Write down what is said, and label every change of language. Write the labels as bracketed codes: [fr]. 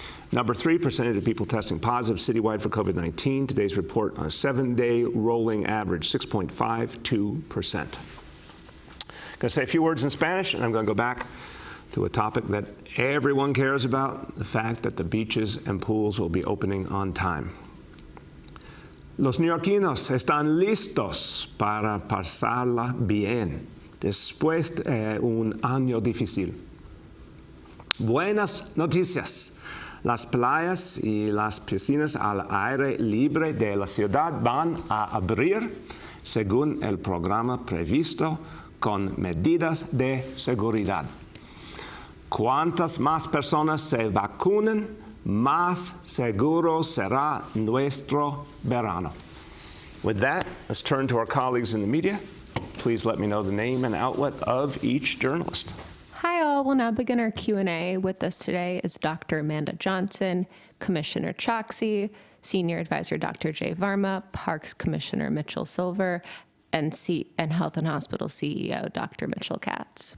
[en] Number three, percentage of people testing positive citywide for COVID-19. Today's report on a 7-day rolling average, 6.52%. I'm going to say a few words in Spanish, and I'm going to go back to a topic that everyone cares about, the fact that the beaches and pools will be opening on time. [es] Los neoyorquinos están listos para pasarla bien después de un año difícil. Buenas noticias. Las playas y las piscinas al aire libre de la ciudad van a abrir según el programa previsto con medidas de seguridad. Cuantas más personas se vacunen, más seguro será nuestro verano. [en] With that, let's turn to our colleagues in the media. Please let me know the name and outlet of each journalist. Hi all, we'll now begin our Q&A. With us today is Dr. Amanda Johnson, Commissioner Choksi, Senior Advisor Dr. Jay Varma, Parks Commissioner Mitchell Silver, and Health and Hospital CEO Dr. Mitchell Katz.